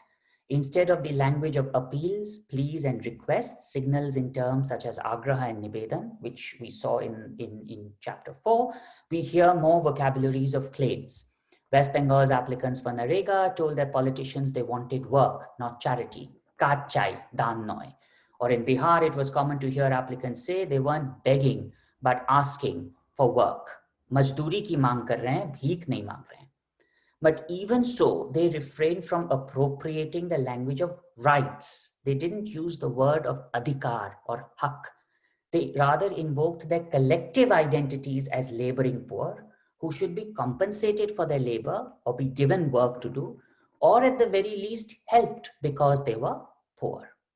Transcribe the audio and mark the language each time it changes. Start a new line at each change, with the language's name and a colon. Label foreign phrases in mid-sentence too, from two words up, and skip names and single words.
English: Instead of the language of appeals, pleas, and requests, signals in terms such as agraha and nibedan, which we saw in chapter 4, we hear more vocabularies of claims. West Bengal's applicants for Narega told their politicians they wanted work, not charity.
Bangla: কাজ চাই, দান নয়.
English: Or in Bihar, it was common to hear applicants say they weren't begging, but asking for work.
Hindi: मजदूरी की मांग कर रहे हैं, भीख नहीं मांग रहे हैं.
English: But even so, they refrained from appropriating the language of rights. They didn't use the word of adhikar or hak. They rather invoked their collective identities as laboring poor, who should be compensated for their labor or be given work to do, or at the very least helped because they were poor.